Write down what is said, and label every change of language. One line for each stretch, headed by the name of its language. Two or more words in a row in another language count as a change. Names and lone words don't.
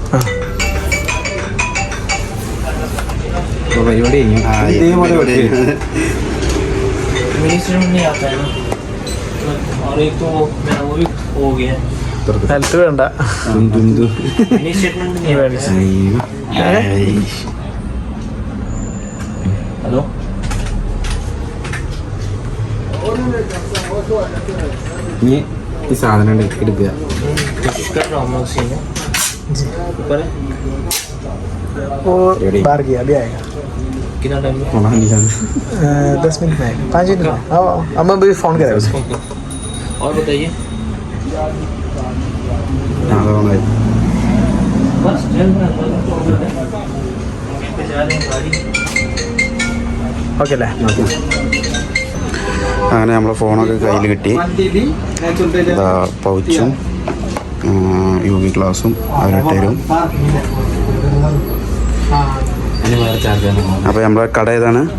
Malayalam: പരിപാടി ഹെൽത്ത് വേണ്ട. ഹലോ, ഇനി ഈ സാധനം എടുക്കുക.
Hindi: कितना टाइम में? 10 मिनट में 5 मिनट में. अब मैं भी फ़ोन करेगा उसको. और बताइए. बस चल रहा
Malayalam: ഓക്കെ അല്ലേ? അങ്ങനെ നമ്മളെ ഫോണൊക്കെ കയ്യിൽ കിട്ടി. പൗച്ചും യൂവി ഗ്ലാസും അവരിട്ടരും. അപ്പോൾ നമ്മളെ കട ഏതാണ്?